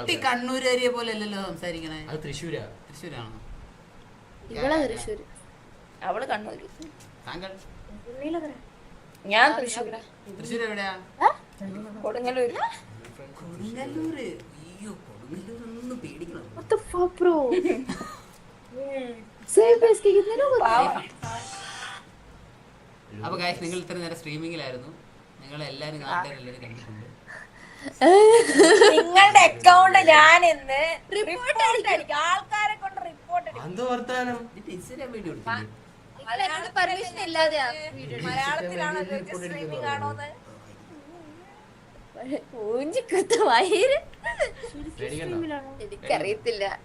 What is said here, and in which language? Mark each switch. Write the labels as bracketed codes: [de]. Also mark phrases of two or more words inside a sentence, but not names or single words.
[ml] കുട്ടി കണ്ണൂരുകാരിയെ പോലെ അല്ലല്ലോ സംസാരിക്കണേ. അത് തൃശ്ശൂരാ. തൃശ്ശൂരാണോ? ഇവളെ തൃശ്ശൂര്, അവള് കണ്ണൂര്. താങ്കൾ? ഞാൻ തൃശ്ശൂരാ. തൃശ്ശൂർ എവിടെയാ? കൊടുങ്ങല്ലൂര്. കൊടുങ്ങല്ലൂര്. അയ്യോ, കൊടുങ്ങല്ലൂർ ഒന്നും പേടിക്കണം. [en] What the fuck, bro? Save base [hi] के कितने लोग हैं? [ml] അപ്പൊ ഗൈസ്, നിങ്ങൾ ഇത്ര നേരം സ്ട്രീമിങ്ങിലായിരുന്നു. നിങ്ങൾ എല്ലാരും നാട്ടുകാരെല്ലാരും കണ്ടിട്ടുണ്ട്. നിങ്ങളുടെ അക്കൗണ്ട് ഞാൻ ഇന്ന് റിപ്പോർട്ട് അടിക്കും. ആൾക്കാരെ കൊണ്ട് റിപ്പോർട്ട് അടിക്കും. എന്തോ വർത്താനം. ഇൻസ്റ്റാഗ്രാം വീഡിയോ എടുത്തില്ലേ? മലയാളത്തിൽ പെർമിഷൻ ഇല്ലാതെയാ വീഡിയോ. മലയാളത്തിലാണോ സ്ട്രീമിംഗ് ആണോന്ന് എനിക്കറിയത്തില്ല.